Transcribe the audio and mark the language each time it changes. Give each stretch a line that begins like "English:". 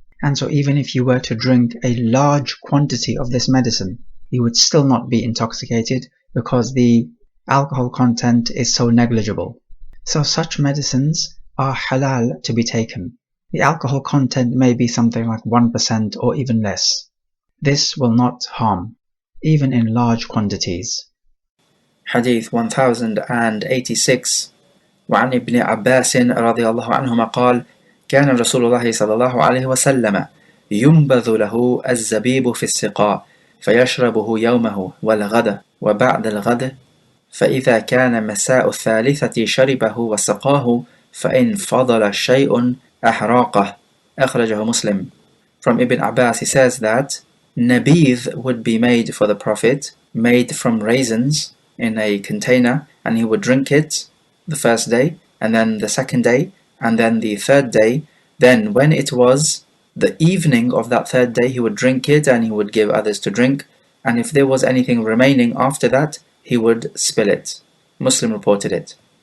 English: And so even if you were to drink a large quantity of this medicine, you would still not be intoxicated because the alcohol content is so negligible. So such medicines are halal to be taken. The alcohol content may be something like 1% or even less. This will not harm, even in large quantities. Hadith 1086.
Arabic: وعن ابن عباس رضي الله عنهما قال: كان رسول الله صلى الله عليه وسلم ينبذ له الزبيب في السقاء فيشربه يومه والغد وبعد الغد، فإذا كان مساء الثالثة شربه وسقاه، فإن فضل شيء أحراقه. أخرجه
English: Muslim. From Ibn Abbas, he says that nabidh would be made for the Prophet, made from raisins in a container, and he would drink it the first day, and then the second day, and then the third day. Then when it was the evening of that third day, he would drink it and he would give others to drink, and if there was anything remaining after that, he would spill it. Muslim reported it.